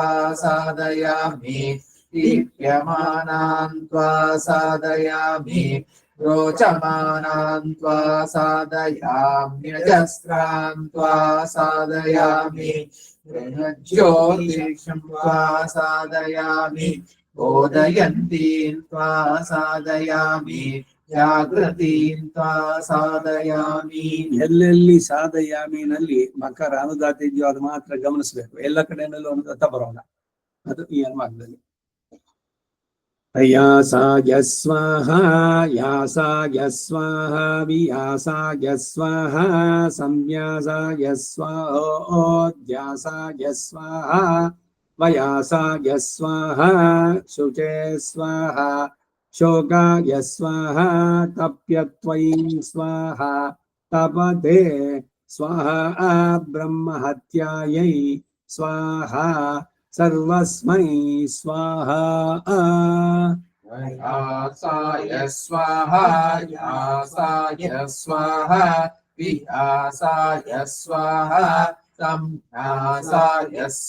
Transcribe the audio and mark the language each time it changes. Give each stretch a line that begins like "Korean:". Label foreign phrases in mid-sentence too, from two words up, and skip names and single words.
Sanskrit: साधयामि दीप्यमानां त्वा साधयामि रोचमानां त्वा साधयाम्यजस्रां त्वा साधयामि ज्योतिषं त्वा साधयामि बोधयन्तीं त्वा साधयामि जागृतीं त्वा साधयामि
Kannada: ಎಲ್ಲೆಲ್ಲಿ ಸಾಧಯಾಮಿ ನಲ್ಲಿ ಮಕರ ಅನುದಾತ ಇದೆಯೋ ಅದು ಮಾತ್ರ ಗಮನಿಸಬೇಕು. ಎಲ್ಲ ಕಡೆಯಲ್ಲೂ ಅನುದಾತ ಬರೋಲ್ಲ, ಅದು ಈ ಅನುವಾದದಲ್ಲಿ.
Sanskrit: ಯಾಸಾಯ ಸ್ವಾಹ ಯಾಸಾಯ ಸ್ವಾಹ ವಿಯಾಸಾಯ ಸ್ವಾಹ ಸಂನ್ಯಾಸಾಯ ಸ್ವಾಹೋದ್ಯಾಸಾಯ ಸ್ವಾಹ ವಯಾಸಾಯ ಸ್ವಾಹ ಶುಚೇ ಸ್ವಾಹ ಶೋಕಾಯ ಸ್ವಾಹ ತಪ್ಯತ್ವೈ ಸ್ವಾಹ ತಪತೆ स्वाहा ब्रह्महत्यायै स्वाहा सर्वस्मै स्वाहा व्यासाय स्वाहा यासाय स्वाहा वियासाय स्वाहा संयासाय